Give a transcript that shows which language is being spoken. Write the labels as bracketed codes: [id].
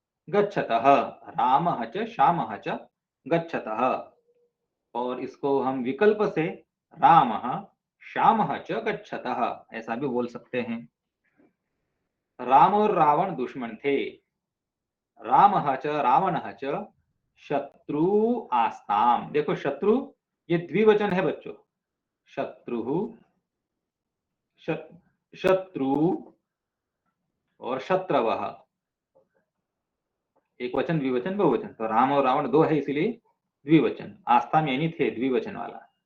[sa] गच्छतः, रामः च श्यामः च गच्छतः। [hi] और इसको हम विकल्प से [sa] रामः श्यामः च गच्छतः [hi] ऐसा भी बोल सकते हैं। राम और रावण दुश्मन थे। [sa] रामः च रावणः च शत्रु आस्ताम। [hi] देखो शत्रु ये द्विवचन है बच्चों। शत्रु, शत्रु और शत्रवः, एक वचन, द्विवचन, बहुवचन। तो राम और रावण दो है इसीलिए द्विवचन। आस्ताम यानी थे, द्विवचन वाला।